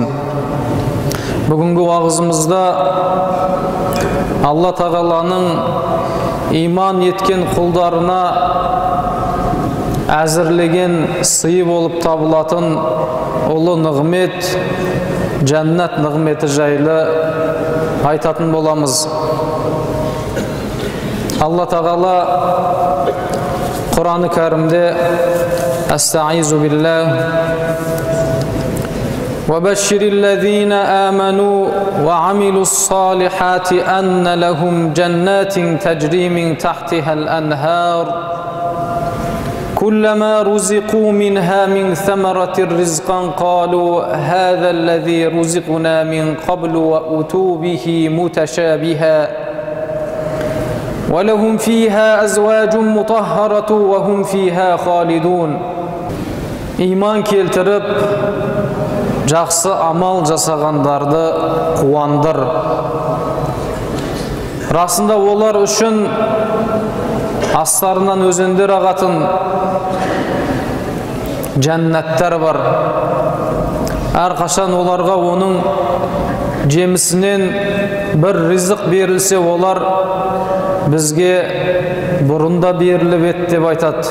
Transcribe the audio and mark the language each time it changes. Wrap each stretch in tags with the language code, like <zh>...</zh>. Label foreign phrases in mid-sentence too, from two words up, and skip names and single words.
<kk>Бүгінгі уағызымызда Алла Тағаланың иман еткен құлдарына әзірлеген сыйы болып табылатын ұлы нығмет, жәннат нығметі жайлы айтатын боламыз.</kk> <ar>Алла Тағала Құран-ы Кәрімде أستعيذ بالله وَبَشِّرِ الَّذِينَ آمَنُوا وَعَمِلُوا الصَّالِحَاتِ أَنَّ لَهُمْ جَنَّاتٍ تَجْرِي مِنْ تَحْتِهَا الْأَنْهَارُ كُلَّمَا رُزِقُوا مِنْهَا مِنْ ثَمَرَةٍ رِزْقًا قَالُوا هَذَا الَّذِي رُزِقْنَا مِنْ قَبْلُ وَأُتُوا بِهِ مُتَشَابِهًا وَلَهُمْ فِيهَا أَزْوَاجٌ مُطَهَّرَةٌ وَهُمْ فِيهَا خَالِدُونَ.</ar> <kk>İman keltirip жақсы амал жасағандарды қуандыр. Расында олар үшін астарынан өзендер ағатын жәннаттар бар. Әрқашан оларға оның жемісінен бір ризық берілсе, олар бізге бұрында беріліп ет деп айтады.</kk>